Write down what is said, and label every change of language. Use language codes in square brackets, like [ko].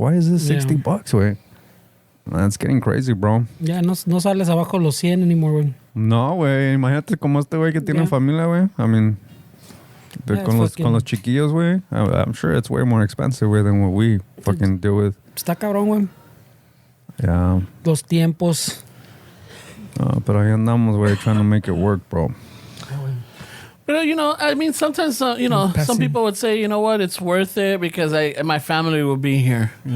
[en] Why is this $60, way? That's getting crazy, bro. [es] Yeah, no sales abajo los 100 anymore, güey. No, güey. Imagínate como este güey que tiene familia, güey. I mean, [en] Yeah, [es] con los [en] fucking- [es] chiquillos, güey. [en] I'm sure it's way more expensive, güey, than what we fucking deal with. [es] Está cabrón, güey. [en] Yeah. [es] Los tiempos. [en] Pero ahí andamos, güey, trying to make it work, bro. But I mean, sometimes some people would say, you know what, it's worth it because my family will be here.